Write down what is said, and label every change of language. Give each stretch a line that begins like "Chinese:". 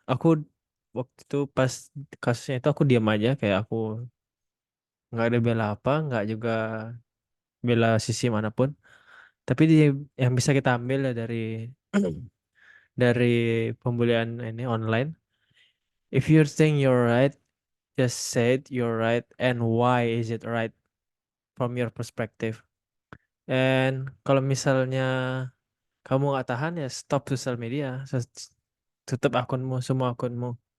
Indonesian: Aku waktu itu pas kasusnya itu aku diam aja kayak aku nggak ada bela apa, nggak juga bela sisi manapun. Tapi yang bisa kita ambil ya dari pembulian ini online.
English: If you think you're right, just say it, you're right, and why is it right from your perspective.
Indonesian: And kalau misalnya kamu nggak tahan ya stop sosial media, tutup akunmu, semua akunmu.